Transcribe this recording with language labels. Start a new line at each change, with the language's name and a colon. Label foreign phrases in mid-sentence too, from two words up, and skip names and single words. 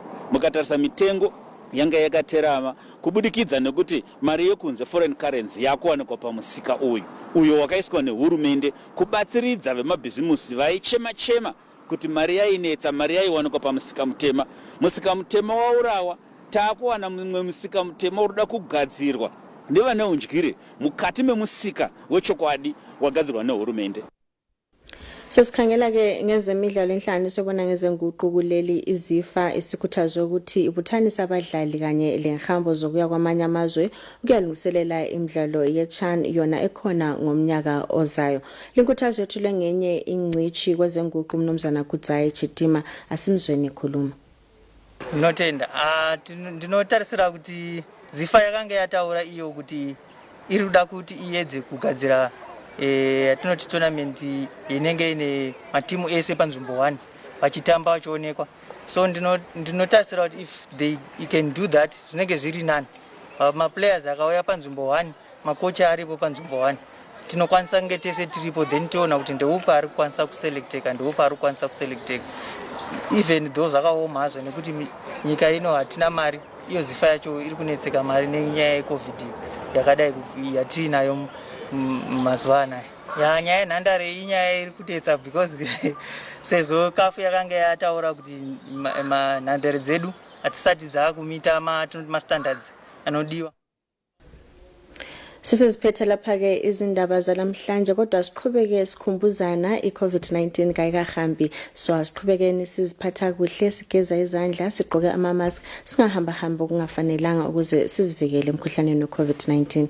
Shona: Mukatarisa mitengo yanga yakaterama kubudikidza nekuti mari yekunze
English: foreign currency
Shona: yakuwanikwa pamusika uyo wakaiswa nehurumende kubatsiridza vemabhizimusi vaichema kuti mari yainetsa, mari yaiwanikwa pamusika mutema. Musika mutema waurawa, taakuwana mumwe musika mutema uruda kugadzirwa nevane undyire mukati memusika wechokwadi wagadzirwa nehurumende.
North Ndebele: Sesikhangela-ke ngezemidlalo enhlanu sobona ngezenguquko kuleli izifa isikhuthazo ukuthi ibuthanisa abadlali kanye lenhambo zokuya kwamanye amazwe ukuyalungiselela imidlalo yeCHAN yona ekhona ngomnyaka ozayo. Linkuthazo yethulwe ngenye ingcishi kwezenguquko umnumzana Kudzayi Chitima asimzweni ekhuluma.
Shona: Ndinotenda ndinotarisira kuti zifa yakanga yataura iyo kuti irikuda kuti iyedze kugadzira atinoti tournament inenge ine matimu ese panzvimbo 1 vachitamba vachionekwa. So ndinotarisira kuti
English: if they can do that
Shona: zvinenge zviri nani. Maplayers akauya panzvimbo 1, makocha aripo panzvimbo 1, tinokwanisa kunge tese tiripo, then tiona kuti ndeupa ari kukwanisa kuselecteka, ndeupa ari kukwanisa kuselecteka.
English: Even though
Shona: zvakaoma hazvo nekuti nyika ino hatina mari, iyo zifa yacho iri kunetseka mari nenyaya yeCovid yakadai yatinayo mazuva anaya. Nyaya yenhandare inyaya iri kutetsa because sezvo kafu yakanga yataura kuti nhandare dzedu hatisati dzakumita mastandards anodiwa.
North Ndebele: Sisiziphethe lapha-ke izindaba zalamhlanje kodwa siqhubeke sikhumbuzana i-COVID-19 kayikahambi, so asiqhubekeni siziphatha kuhle, sigeza izandla, sigqoke ama-mask, singahamba okungafanelanga ukuze sizivikele emkhuhlaneni we-COVID-19.